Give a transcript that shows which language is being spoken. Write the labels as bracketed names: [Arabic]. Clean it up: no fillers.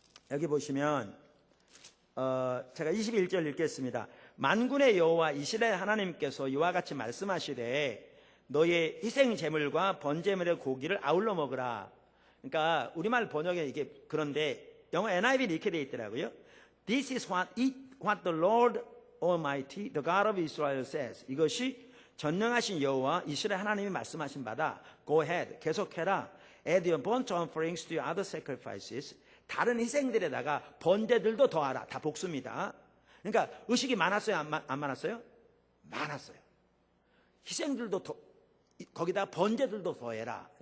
[Korean] 여기 보시면, 제가 21절 읽겠습니다. 만군의 여호와 이스라엘 하나님께서 이와 같이 말씀하시되, 너의 희생 제물과 번제물의 고기를 아울러 먹으라. 그러니까, 우리말 번역에 이게 그런데, 영어 NIV는 이렇게 되어 있더라고요. [English] This is what the Lord Almighty, the God of Israel says. [Korean] 이것이 전능하신 여호와 이스라엘 하나님이 말씀하신 바다. [English] Go ahead. [Korean] 계속해라. [English] Add your burnt offerings to your other sacrifices. [Korean] 다른 희생들에다가 번제들도 더하라. 다 복수입니다. 그러니까 의식이 많았어요? 안 많았어요? 많았어요. 희생들도 거기다가 번제들도 더해라.